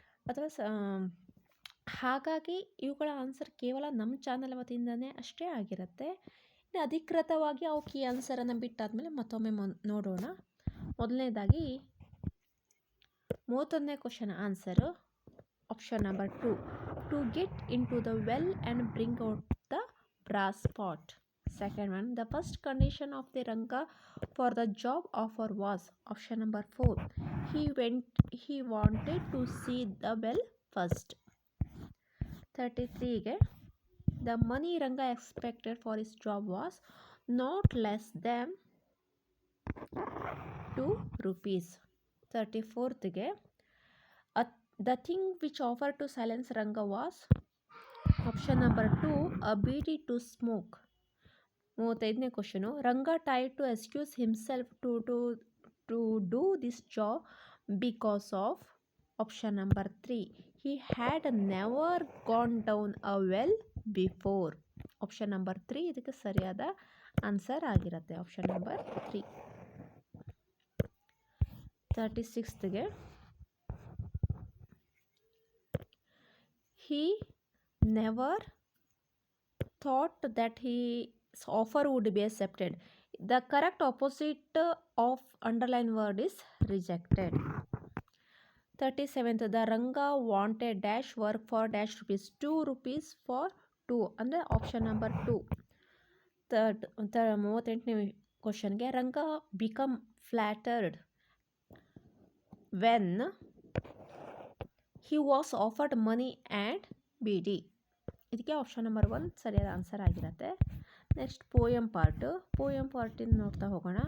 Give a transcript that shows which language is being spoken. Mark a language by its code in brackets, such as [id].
[kn] ಅಥವಾ ಹಾಗಾಗಿ ಇವುಗಳ ಆನ್ಸರ್ ಕೇವಲ ನಮ್ಮ ಚಾನಲ್ ವತಿಯಿಂದನೇ ಅಷ್ಟೇ ಆಗಿರುತ್ತೆ. ಇನ್ನು ಅಧಿಕೃತವಾಗಿ ಅವು ಕೀ ಆನ್ಸರನ್ನು ಬಿಟ್ಟಾದಮೇಲೆ ಮತ್ತೊಮ್ಮೆ ನೋಡೋಣ. ಮೊದಲನೇದಾಗಿ 31ನೇ question answer option number 2, [en] To get into the well and bring out the brass pot. Second one, the first condition of the Ranga for the job offer was option number 4. He wanted to see the well first. 33 the money Ranga expected for his job was not less than 2 rupees. 34th the thing which offered to silence Ranga was option number 2, a bidi to smoke. [kn] 35ನೇ question, [en] Ranga tried to excuse himself to do this job because of option number 3, he had never gone down a well before. [kn] Option number 3 ಇದಕ್ಕೆ ಸರಿಯಾದ answer ಆಗಿರುತ್ತೆ. Option number 3. [en] 36ಗೆ he never thought that his offer would be accepted. The correct opposite of underlined word is rejected. 37th, the Ranga wanted dash work for dash rupees, 2 rupees for 2 [kn] ಅಂದರೆ option number 2. 38ನೇ ಕ್ವಶನ್ಗೆ [en] Ranga become flattered when he was offered money and ಬಿಡಿ. [kn] ಇದಕ್ಕೆ option number 1 ಸರಿಯಾದ answer ಆಗಿರುತ್ತೆ. Next poem ಪಾರ್ಟಿನ ನೋಡ್ತಾ ಹೋಗೋಣ.